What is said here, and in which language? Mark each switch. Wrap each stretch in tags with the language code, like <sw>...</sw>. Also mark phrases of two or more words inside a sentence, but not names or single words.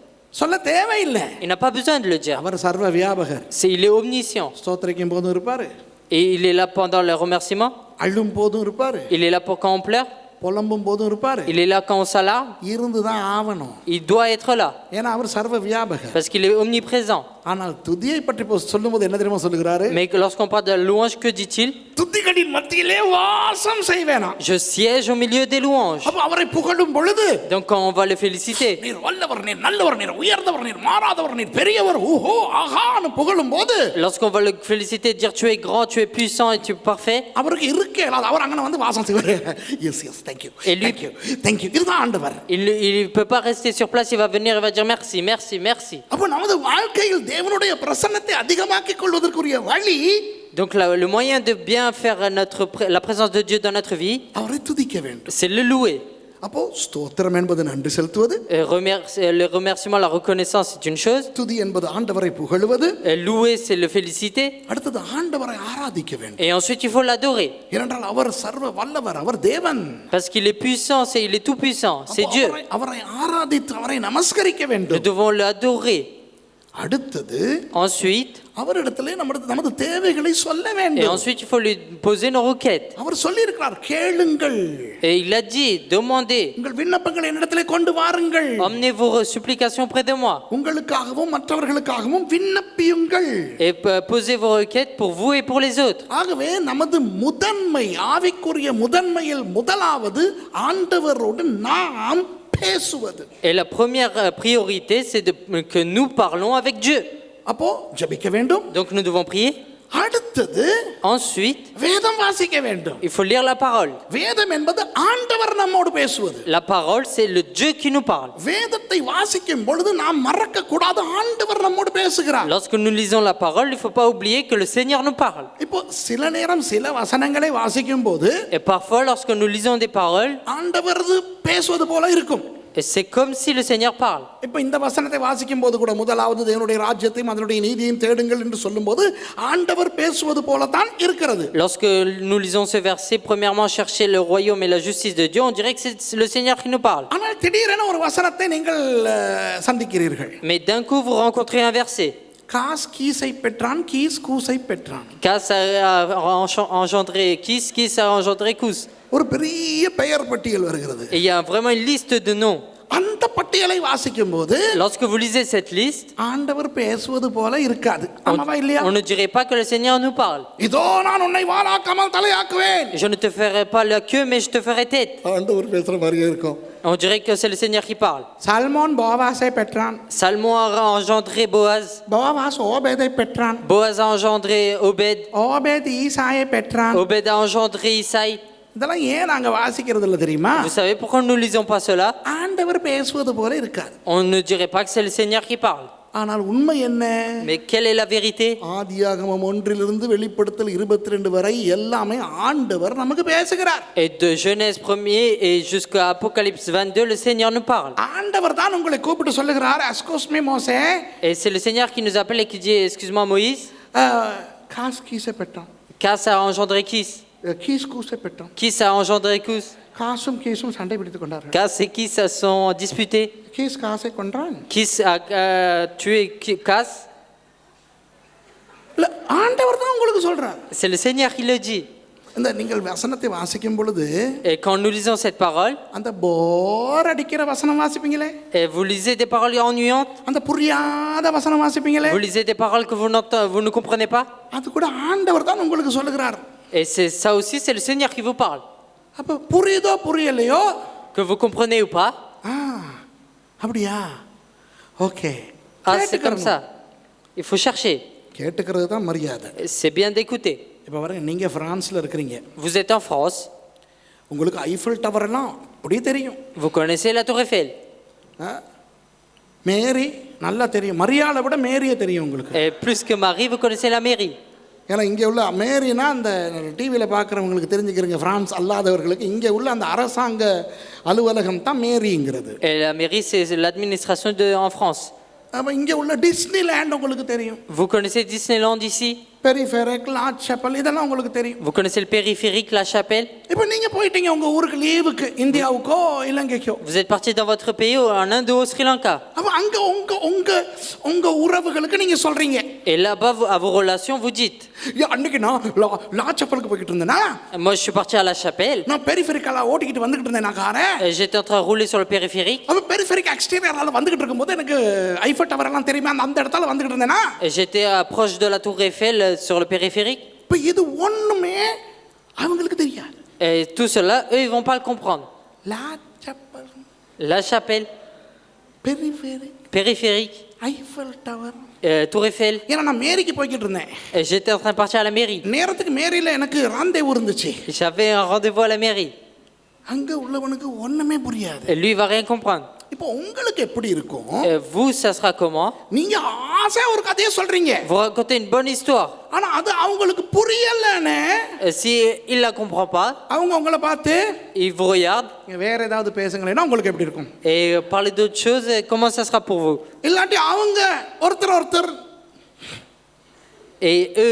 <ta>சொல்ல தேவையில்லை.</ta> <fr>Il n'a pas besoin de le dire.</fr> <ta>அவர் சர்வ வியாபகர்.</ta> <fr>Il est omniscient.</fr> <ta>ஸ்தோத்திரிக்கும் போதும் இருப்பாரு.</ta> <fr>Et il est là pendant le remerciement.</fr> <ta>அழும் போதும் இருப்பாரு.</ta> <fr>Il est là pour quand on pleure.</fr> <ta>புலம்பும் போதும் இருப்பாரு.</ta> <fr>Il est là quand on s'alarme.</fr> <ta>இருந்து தான் ஆவணும்.</ta> <fr>Il doit être là.</fr> <ta>ஏன்னா அவர் சர்வ வியாபகர்.</ta> <fr>Parce qu'il est omniprésent.</fr> <ta>ஆனால் துதியை பற்றி சொல்லும்போது என்ன தெரியுமா சொல்லுகிறாரு?</ta> <fr>Mais lorsqu'on parle de la louange, que dit-il?</fr> <ta>துதிகளின் மத்தியிலே வாசம் செய்வேனா.</ta> <fr>Je siège au milieu des louanges.</fr> <ta>அப்ப அவரை புகழும் பொழுது</ta> <fr>Donc quand on va le féliciter,</fr> <ta>நீர் வல்லவர், நீர் நல்லவர், நீர் உயர்ந்தவர், நீர் மாறாதவர், நீர் பெரியவர், ஓஹோ ஆகான்னு புகழும் போது</ta> <fr>lorsqu'on va le féliciter, dire tu es grand, tu es puissant et tu es parfait,</fr> <ta>அவருக்கு இருக்கே இல்லாத அவர் அங்க வந்து வாசம் செய்வாரு.</ta> <en>yes yes thank you.</en> <fr>Et lui-</fr> <en>thank you. thank you.</en> <ta>இதுதான் ஆண்டவர்.</ta> <fr>il peut pas rester sur place, il va venir, il va dire merci, merci, merci.</fr> <ta>அப்ப நமது வாழ்க்கையில் தேவனுடைய பிரசன்னத்தை அதிகமாக்கிக் கொள்வதற்குரிய வழி</ta> <fr>Donc le moyen de bien faire la présence de Dieu dans notre vie,</fr> <ta>அவரை துதிக்க வேண்டும்.</ta> <fr>c'est le louer.</fr> <ta>அப்போ ஸ்தோத்திரம் என்பது நன்றி செலுத்துவது,</ta> <fr>Le remerciement, la reconnaissance, c'est une chose.</fr> <ta>துதி என்பது ஆண்டவரை புகழுவது,</ta> <fr>Louer, c'est le féliciter.</fr> <ta>அடுத்தது ஆண்டவரை ஆராதிக்க வேண்டும்.</ta> <fr>Et ensuite, il faut l'adorer.</fr> <ta>ஏனென்றால் அவர் சர்வ வல்லவர், அவர் தேவன்.</ta> <fr>Parce qu'il est puissant, il est tout puissant, c'est</fr> <ta>அப்போ</ta> <fr>Dieu.</fr> <ta>அவரை ஆராதித்து அவரை நமஸ்கரிக்க</ta> <fr>Nous</fr> <ta>வேண்டும்.</ta> <fr>devons l'adorer.</fr> <ta>அடுத்தது</ta> <fr>Ensuite,</fr> <ta>அவரிடத்திலே நமது தேவைகளை சொல்ல</ta> <fr>et</fr> <ta>வேண்டும்.</ta> <fr>ensuite, il faut lui poser nos requêtes.</fr> <ta>அவர் சொல்லி இருக்கிறார், கேளுங்கள்,</ta> <fr>Et il a dit, demandez,</fr> <ta>உங்கள் விண்ணப்பங்களை என்னிடத்திலே கொண்டு வாருங்கள்,</ta> <fr>emmenez vos supplications près de moi.</fr> <ta>உங்களுக்காகவும் மற்றவர்களுக்காகவும் விண்ணப்பியுங்கள்.</ta> <fr>Et posez vos requêtes pour vous et pour les autres.</fr> <ta>ஆகவே நமது முதன்மை, ஆவிக்குரிய முதன்மையில் முதலாவது ஆண்டவரோடு நாம் பேசுவது.</ta> <fr>Et la première priorité, c'est que nous parlons avec Dieu.</fr> <ta>அப்போ ஜெபிக்க வேண்டும்.</ta> <fr>Donc nous devons prier.</fr> <ta>அடுத்தது</ta> <fr>Ensuite,</fr> <ta>வேதம் வாசிக்க வேண்டும்.</ta> <fr>il faut lire la parole.</fr> <ta>வேதம் என்பது ஆண்டவர் நம்மோடு பேசுவது.</ta> <fr>La parole, c'est le Dieu qui nous parle.</fr> <ta>வேதத்தை வாசிக்கும் பொழுது நாம் மறக்க கூடாது, ஆண்டவர் நம்மோடு பேசுகிறார்.</ta> <fr>Lorsque nous lisons la parole, il ne faut pas oublier que le Seigneur nous parle.</fr> <ta>இப்போ சில நேரம் சில வசனங்களை வாசிக்கும் போது</ta> <fr>Et parfois, lorsque nous lisons des paroles,</fr> <ta>ஆண்டவர் பேசுவது போல இருக்கும்.</ta> <fr>et c'est comme si le Seigneur parle.</fr> <ta>இப்போ இந்த வசனத்தை வாசிக்கும் போது கூட முதலாவது தேவனுடைய ராஜ்யத்தையும் அதனுடைய நீதியையும் தேடுங்கள் என்று சொல்லும்போது ஆண்டவர் பேசுவது போல தான் இருக்கிறது.</ta> <fr>Lorsque nous lisons ce verset, premièrement, chercher le royaume et la justice de Dieu, on dirait que c'est le Seigneur qui nous parle.</fr> <ta>ஆனால் திடீரென ஒரு வசனத்தை நீங்கள் சந்திக்கிறீர்கள்.</ta> <fr>Mais d'un coup, vous rencontrez un verset.</fr> <ta>காஸ் கீசை பெற்றான், கீஸ் கூசை பெற்றான்.</ta> <fr>Cas a engendré Kis a engendré Kous.</fr> <ta>ஒரு பெரிய பெயர் பட்டியல் வருகிறது.</ta> <fr>Et il y a vraiment une liste de noms.</fr> <ta>அந்த பட்டியலை வாசிக்கும் போது</ta> <fr>Lorsque vous lisez cette liste,</fr> <ta>ஆண்டவர் பேசுவது போல இருக்காது. ஆமாவா இல்லையா?</ta> <fr>on ne dirait pas que le Seigneur nous parle.</fr> <ta>இதோ நான் உன்னை வாளாக்காமல் தலையாக்குவேன்.</ta> <fr>Je ne te ferai pas la queue, mais je te ferai tête.</fr> <ta>ஆண்டவர் பேசுற மாதிரியே இருக்கும்.</ta> <fr>On dirait que c'est le Seigneur qui parle.</fr> <ta>சல்மோன் போவாசை பெற்றான்.</ta> <fr>Salmon a engendré Boaz.</fr> <ta>போவாஸ் ஓபேதை பெற்றான்.</ta> <fr>Boaz a engendré Obed.</fr> <ta>ஓபேத் ஈசாயை பெற்றான்.</ta> <fr>Obed a engendré Isaïe.</fr> <ta>இதெல்லாம் ஏன் நாங்க வாசிக்கிறது இல்ல தெரியுமா?</ta> <fr>Vous savez pourquoi nous ne lisons pas cela?</fr> <ta>ஆண்டவர் பேசுவது போல இருக்காது.</ta> <fr>On ne dirait pas que c'est le Seigneur qui parle.</fr> <ta>ஆனால் உண்மை என்ன?</ta> <fr>Mais quelle est la vérité?</fr> <ta>ஆதியாகமம் 1 வெளிப்படுத்தல் 22 வரை எல்லாமே ஆண்டவர் நமக்கு பேசுகிறார்.</ta> <fr>Et de Genèse 1er et jusqu'à Apocalypse 22, le Seigneur nous parle.</fr> <ta>ஆண்டவர் தான் உங்களை கூப்பிட்டு சொல்லுகிறார், அஸ்கோஸ்மி மோசே.</ta> <fr>Et c'est le Seigneur qui nous appelle et qui dit, excuse-moi Moïse,</fr> <ta>காஸ் கீசை பெற்றான்.</ta> <fr>Kas a engendré Kis.</fr> <ta>கீஸ் கூசை பெற்றான்.</ta> <fr>Kis a engendré Kous.</fr> <ta>காசும் கீசும் சண்டை பிடித்துக் கொண்டார்கள்.</ta> <fr>Kas et Kis se sont disputés.</fr> <ta>கீஸ் காசை கொன்றான்.</ta> <fr>Kis a tué Kas.</fr> <ta>இல்ல, ஆண்டவர் தான் உங்களுக்கு சொல்றார்.</ta> <fr>C'est le Seigneur qui le dit.</fr> <ta>இந்த நீங்கள் வசனத்தை வாசிக்கும் பொழுது</ta> <fr>Et quand nous lisons cette parole,</fr> <ta>அந்த போர் அடிக்கிற வசனம் வாசிப்பீங்களே,</ta> <fr>et vous lisez des paroles ennuyantes,</fr> <ta>அந்த புரியாத வசனம் வாசிப்பீங்களே,</ta> <fr>vous lisez des paroles que vous ne comprenez pas,</fr> <ta>அது கூட ஆண்டவர் தான் உங்களுக்கு சொல்லுகிறார்.</ta> <fr>et c'est ça aussi, c'est le Seigneur qui vous parle.</fr> <ta>அப்ப புரியுதோ புரியலையோ,</ta> <fr>Que vous comprenez ou pas,</fr> <ta>அப்படியா, ஓகே,</ta> <fr>c'est comme ça. Il faut chercher.</fr> <ta>கேட்டுக்கிறது தான் மரியாதை.</ta> <fr>C'est bien d'écouter.</fr> <ta>இப்போ பாருங்க, நீங்க பிரான்ஸ்ல இருக்கிறீங்க.</ta> <fr>Vous êtes en France.</fr> <ta>உங்களுக்கு ஐஃபில் டவர் எல்லாம் அப்படியே தெரியும்.</ta> <fr>Vous connaissez la Tour Eiffel.</fr> <ta>மேரி நல்லா தெரியும். மரியாதை விட மேரியை தெரியும் உங்களுக்கு.</ta> <fr>Et plus que Marie, vous connaissez la mairie.</fr> <ta>ஏன்னா இங்கே உள்ள மேரினா அந்த டிவியில் பார்க்குறவங்களுக்கு தெரிஞ்சுக்கிறீங்க, ஃப்ரான்ஸ் அல்லாதவர்களுக்கு இங்கே உள்ள அந்த அரசாங்க அலுவலகம் தான் மேரிங்கிறது.</ta> <fr>Et la mairie, c'est l'administration en France.</fr> <ta>அப்போ இங்கே உள்ள டிஸ்னி லேண்ட் உங்களுக்கு தெரியும்.</ta> <fr>Vous connaissez Disneyland ici?</fr> <ta>பெரிஃபெரிக், லார்ட் சேப்பல் இதெல்லாம் உங்களுக்கு தெரியும்.</ta> <fr>Vous connaissez le périphérique, la chapelle?</fr> <ta>இப்போ நீங்க போயிட்டீங்க உங்க ஊருக்கு லீவுக்கு, இந்தியாவுக்கோ இலங்கைக்கோ.</ta> <fr>Vous êtes parti dans votre pays, en Inde ou au Sri Lanka.</fr> <ta>அப்ப அங்க உங்க உங்க உங்க உறவுகளுக்கு நீங்க சொல்றீங்க.</ta> <fr>Et là-bas, à vos relations, vous dites.</fr> <ta>அன்னைக்கு நான் லார்ட் சேப்பலுக்கு போயிட்டு இருந்தேனா,</ta> <fr>Moi, je suis parti à la chapelle.</fr> <ta>நான் பெரிஃபெரிக்கலா ஓட்டிக்கிட்டு வந்துகிட்டு இருந்தேன் நான் காரை.</ta> <fr>J'étais en train de rouler sur le périphérique.</fr> <ta>அப்ப பெரிஃபெரிக் எக்ஸ்டீரியரால வந்துகிட்டு இருக்கும்போது எனக்கு ஐஃபல் டவர் எல்லாம் தெரியுமா, அந்த இடத்துல வந்துகிட்டு இருந்தேனா.</ta> <fr>Et j'étais proche de la tour Eiffel sur le périphérique.</fr> <ta>இப்ப இது ஒண்ணுமே அவங்களுக்கு தெரியாது.</ta> <fr>Et tout cela, eux, ils vont pas le comprendre.</fr> <ta>லார்ட் சேப்பல்,</ta> <fr>La chapelle,</fr> <ta>பெரிஃபெரிக்,</ta> <fr>périphérique,</fr> <ta>ஐஃபல் டவர்.</ta> <fr>tour Eiffel.</fr> <ta>ஏன்னா நான் மேரிக்கு போய்கிட்டு இருந்தேன்.</ta> <fr>Et j'étais en train de partir à la mairie.</fr> <ta>நேரத்துக்கு மேரியில எனக்கு ராந்தேவு இருந்துச்சு.</ta> <fr>J'avais un rendez-vous à la mairie.</fr> <ta>அங்க உள்ளவனுக்கு ஒண்ணுமே புரியாது.</ta> <fr>Et lui, il va rien comprendre.</fr> <ta>இப்போ உங்களுக்கு எப்படி இருக்கும்?</ta> <fr>Vous, ça sera comment?</fr> <ta>நீங்க ஆசையா ஒரு கதையை சொல்றீங்க,</ta> <fr>Vous racontez une bonne histoire.</fr> <ta>ஆனா அது அவங்களுக்கு புரியலன்னு</ta> <fr>Si il la comprend pas,</fr> <ta>அவங்க உங்களை பார்த்து</ta> <fr>il vous regarde</fr> <ta>வேற ஏதாவது பேசுங்களேன்னா உங்களுக்கு எப்படி இருக்கும்?</ta> <fr>et parler d'autre chose, comment ça sera pour vous?</fr> <ta>இல்லாட்டி அவங்க ஒருத்தர்</ta> <fr>Et eux,</fr>